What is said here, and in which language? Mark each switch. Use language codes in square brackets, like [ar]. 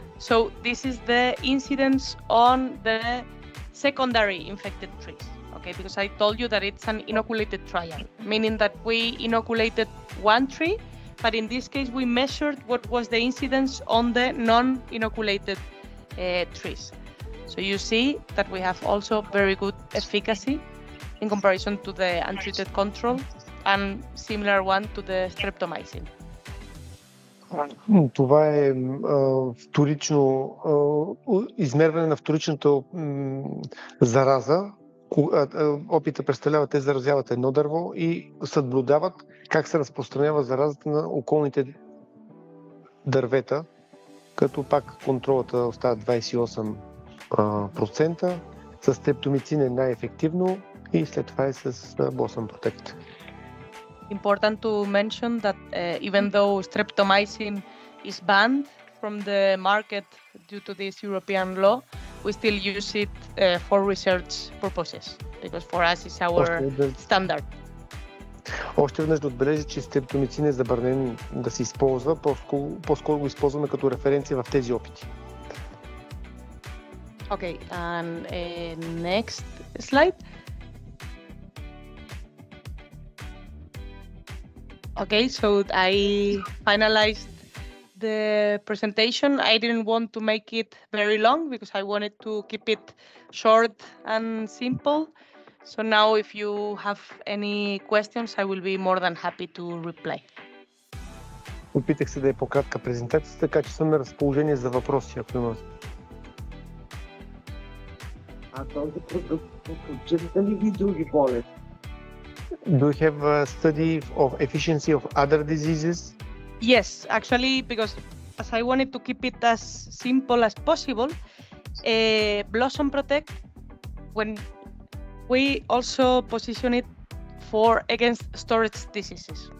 [en] So this is the incidence on the secondary infected trees, okay, because I told you that it's an inoculated trial, meaning that we inoculated one tree, but in this case we measured what was the incidence on the non-inoculated trees. So you see that we have also very good efficacy in comparison to the untreated control and similar one to the streptomycin. [bg] Това е вторично измерване на вторичната зараза. Опита представлява, те заразяват едно дърво и съблюдават как се разпространява заразата на околните дървета, като пак контролата остава 28%. С стрептомицин е най-ефективно и след това е с Blossom Protect. [en] Important to mention that even though streptomycin is banned from the market due to this European law, we still use it for research purposes. So because for us it's our standard. [bg] Още веднъж да отбележа, че стрептомицин е забранен да се използва, по-скоро го използваме като референция в тези опити. [en] Okay, and next slide. Okay, so I finalized the presentation. I didn't want to make it very long because I wanted to keep it short and simple. So now if you have any questions, I will be more than happy to reply. [bg] Опитах се да е по-кратка презентацията, така че съм на разположение за въпроси, ако има. А този продукт отчита ли ви други болести? [en] Do you have a study of efficiency of other diseases? Yes, actually, because as I wanted to keep it as simple as possible, Blossom Protect, when we also position it for against storage diseases.